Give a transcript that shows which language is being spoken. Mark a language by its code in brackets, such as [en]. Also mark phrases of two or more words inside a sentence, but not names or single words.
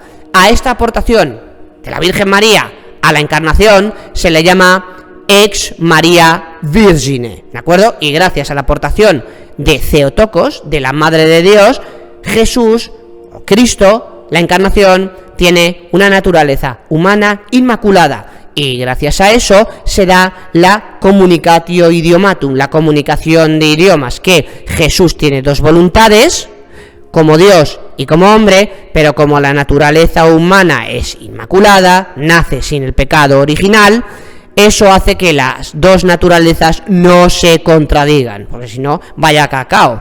[es] A esta aportación de la Virgen María a la encarnación se le llama [la] ex Maria Virgine, [es] ¿de acuerdo? Y gracias a la aportación de Theotokos, de la Madre de Dios, Jesús, o Cristo, la encarnación, tiene una naturaleza humana inmaculada, y gracias a eso se da la [la] communicatio idiomatum, [es] la comunicación de idiomas, que Jesús tiene dos voluntades, como Dios y como hombre, pero como la naturaleza humana es inmaculada, nace sin el pecado original, eso hace que las dos naturalezas no se contradigan, porque si no, vaya cacao.